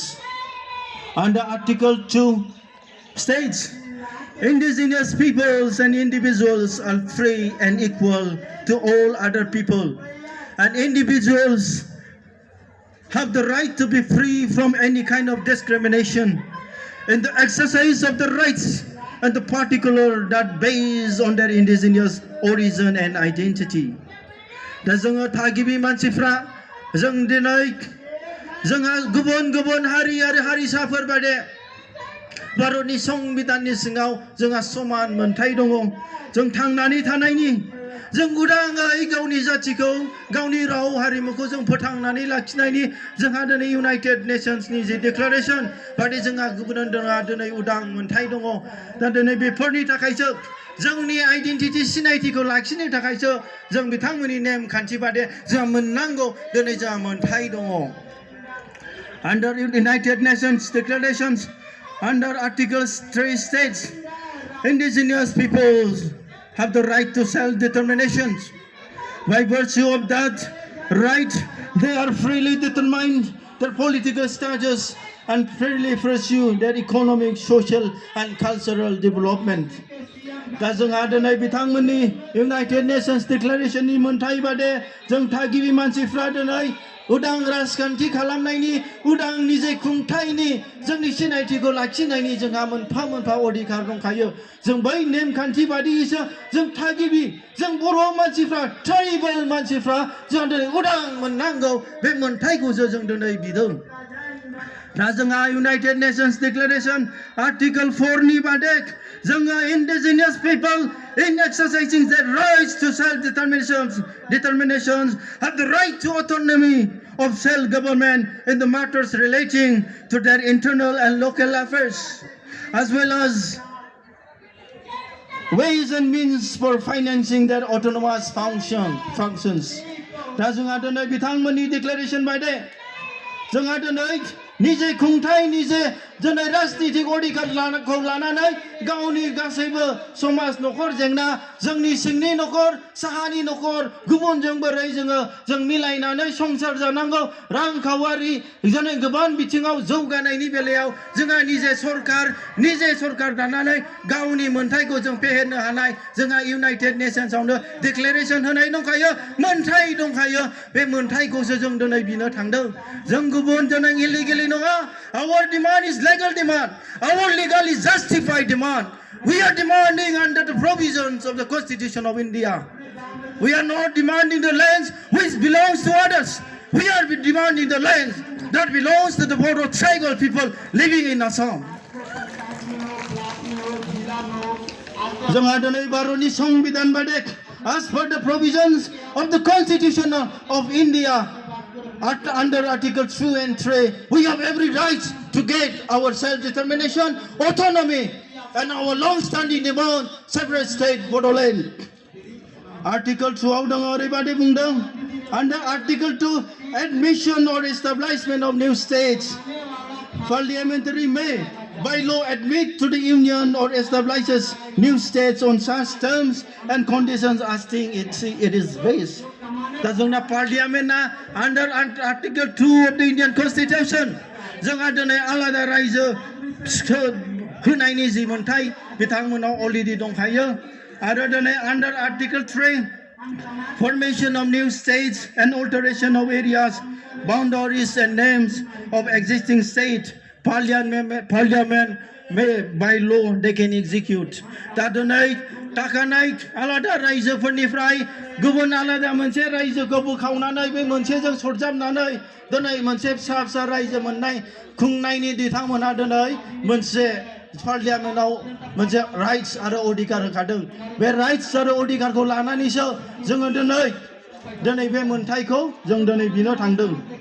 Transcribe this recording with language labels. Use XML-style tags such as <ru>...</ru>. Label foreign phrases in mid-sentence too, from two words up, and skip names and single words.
<en>Under Article 2 states, indigenous peoples and individuals are free and equal to all other people, and individuals have the right to be free from any kind of discrimination in the exercise of the rights and the particular that based on their indigenous origin and identity.</en> <brx>दा जोङो थागिबि मानसिफ्रा जों दिनै जोंहा गुबुन गुबुन हारि आरो हारिसाफोर बादि भारतनि संबिधाननि सिङाव जोंहा समान मोनथाय दङ जों थांनानै थानायनि जों उदाङै गावनि जाथिखौ गावनि राव हारिमुखौ जों फोथांनानै लाखिनायनि जोंहा दिनै इउनाइटेड नेशन्सनि जे डिक्लेरेशन बादि जोंहा गुबुन दिनै उदां मोनथाय दङ दा दिनै बेफोरनि थाखायसो जोंनि आइडेन्टिटि सिनायथिखौ लाखिनो थाखायसो जों बिथांमोननि नेमखान्थि बादि जोंहा मोननांगौ दिनै जोंहा मोनथाय दङ</brx> <en>Under United Nations declarations under Article 3 states indigenous peoples have the right to self-determination. By virtue of that right, they are freely determined their political status and freely pursue their economic, social, and cultural development.</en> <brx>दा जोंहा दिनै बिथांमोननि इउनाइटेड नेशन्स डिक्लेरेशननि मोनथाय बादि जों थागिबि मानसिफ्रा दिनै उदां राजखान्थि खालामनायनि उदां निजे खुंथायनि जोंनि सिनायथिखौ लाखिनायनि जोंहा मोनफा मोनफा अधिकार दंखायो जों बै नेमखान्थि बादियैसो जों थागिबि जों बर' मानसिफ्रा ट्राइबेल मानसिफ्रा जों दिनै</brx> <en>उदां मोननांगौ बे मोनथायखौसो जों दिनै बिदों</en> <brx>दा जोंहा इउनाइटेड नेशन्स डिक्लेरेशन आर्टिकल 4 नि बादि जोङो</brx> <en>indigenous people in exercising their rights to self-determination have the right to autonomy of self-government in the matters relating to their internal and local affairs, as well as ways and means for financing their autonomous functions.</en> <brx>दा जोंहा दिनै बिथांमोननि डिक्लेरेशन बायदि जोंहा दिनै निजे खुंथाय निजे दिनै राजनीतिक अधिकारखौ लानानै गावनि गासैबो समाज नखर जेंना जोंनि सिंनि नखर साहानि नखर गुबुनजों बोरै जों मिलायनानै संसार जानांगौ रांखावरि जोंनि गोबां बिथिङाव जौगानायनि बेलायाव जोंहा निजे सरकार दानानै गावनि मोनथायखौ जों फेहेरनो हानाय जोंहा इउनाइटेड नेशन्सआवनो डिक्लेरेशन होनाय दंखायो मोनथाय दंखायो बे मोनथायखौसो जों दिनै बिनो थांदों जों गुबुन दिनै इलिगेलि नङा</brx> <en>our demand is legal demand our legally justified demand we are demanding under the provisions of the Constitution of India we are not demanding the lands which belongs to others we are demanding the lands that belongs to the Bodo tribal people living in Assam</en> <brx>जोंहा दिनै भारतनि संबिधान बायदि</brx> <en>as per the provisions of the Constitution of India under Article 2 and 3 we have every right to get our self-determination autonomy and our long-standing demand separate state Bodoland Article 2</en> <brx>आव दङ ओरैबादि बुंदों</brx> <en>under Article 2 admission or establishment of new states parliamentary may by law admit to the union or establishes new states on such terms and conditions as it is based</en> <brx>दा जोंना पार्लियामेन्टआ</brx> <en>under Article 2 of the Indian Constitution</en> <brx>जोंहा दिनै आलादा रायजो होनायनि जि मोनथाय बिथांमोनाव अलरेडि दंखायो</brx> <en>Other than under Article 3, formation of new states and alteration of areas, boundaries and names of existing state, parliament may by law they can execute.</en> <brx>Tadonai takanai alada रायजोफोरनिफ्राय गुबुन आलादा मोनसे रायजोखौ बोखावनानै बे मोनसेजों सरजाबनानै दिनै मोनसे फिसा फिसा रायजो मोननाय खुंनायनि बिथांमोना दिनै मोनसे पार्लियामेन्टआव मोनसे राइट्स आरो अधिकार होखादों बे राइट्स आरो अधिकारखौ लानानैसो जोङो दिनै बे मोनथायखौ जों दिनै बिनो थांदों</brx>